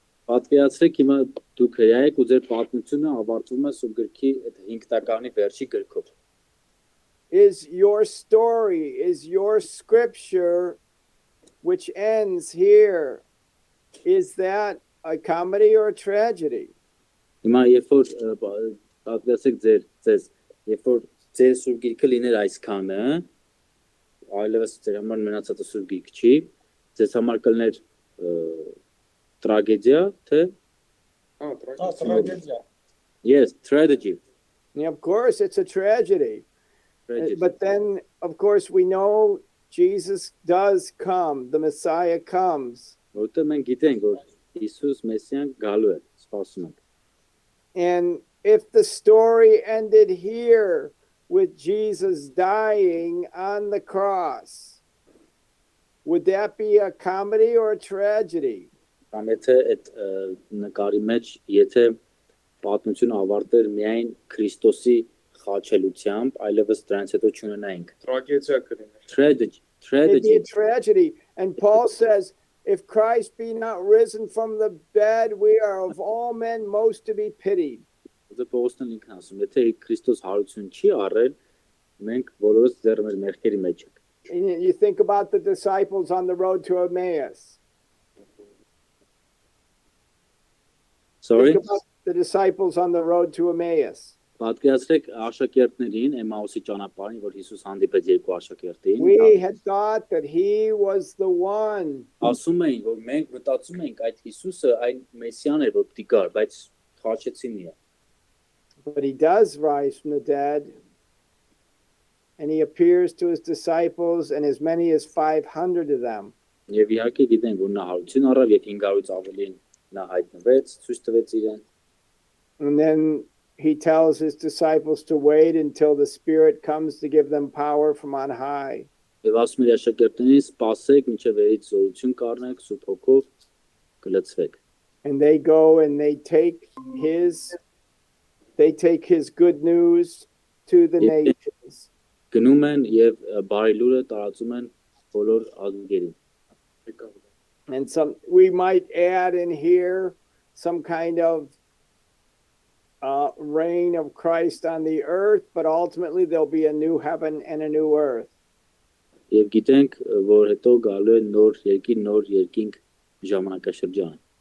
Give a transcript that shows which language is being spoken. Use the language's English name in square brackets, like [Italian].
[Armenian] Պատկերացրեք հիմա դուք հրյա եք ու ձեր պատմությունը ավարտվում է սուրբ գրքի այդ 5 տականի վերջի գրքով։ [English] Is your story, is your scripture, which ends here, is that a comedy or a tragedy? [Armenian] Հիմա երբ որ պատկերացրեք ձեզ, երբ որ ձեր սուրբ գիրքը լիներ այսքանը, այլևս ձեր համար մնացածը սուրբ գիրք չի, ձեզ համար կլներ tragedия, թե տրագեդիա [English] Yes, tragedy. Yeah, of course, it's a tragedy. But then, of course, we know Jesus does come. The Messiah comes. [Armenian] Որտեղ մենք գիտենք, որ Հիսուս Մեսիան գալու է, սպասում ենք։ [English] And if the story ended here with Jesus dying on the cross, would that be a comedy or a tragedy? [Armenian] Կամ եթե այդ նկարի մեջ, եթե պատմությունը ավարտեր միայն Քրիստոսի խաչելությամբ, այլևս դրանից հետո չունենայինք։ տրագեդիա կլիներ [English] Tragedy. It'd be a tragedy. And Paul says, if Christ be not risen from the dead, we are of all men most to be pitied. [Armenian] Դա Պողոսն էլ ինքն ասում, եթե Քրիստոս հարություն չի առել, մենք բոլորս դեռ մեր մեղքերի մեջ ենք։ [English] And you think about the disciples on the road to Emmaus. Sorry. Think about the disciples on the road to Emmaus. [Armenian] Պատկերացրեք աշակերտներին Էմաուսի ճանապարհին, որ Հիսուս հանդիպեց երկու աշակերտին։ [English] We had thought that he was the one. [Armenian] Ասում էին, որ մենք մտածում ենք այդ Հիսուսը այն Մեսիան էր, որ պիտի գար, բայց խաչեցին իրեն։ [English] But he does rise from the dead. And he appears to his disciples and as many as 500 of them. [Armenian] Եվ իհարկե գիտենք, որ նա հարություն առավ եւ 500-ից ավելին նա հայտնվեց, ցույց տվեց իրեն։ [English] And then he tells his disciples to wait until the Spirit comes to give them power from on high. [Armenian] Եվ ասում էր աշակերտներին, սպասեք, մինչև երից զորություն կառնեք, Սուրբ Հոգով կլցվեք։ [English] And they go and they take his good news to the nations. [Armenian] Գնում են եւ բարի լուրը տարածում են բոլոր ազգերին։ [English] And we might add in here some kind of reign of Christ on the earth, but ultimately there'll be a new heaven and a new earth. [Armenian] Եվ գիտենք, որ հետո գալու է նոր երկիր, նոր երկինք ժամանակաշրջան։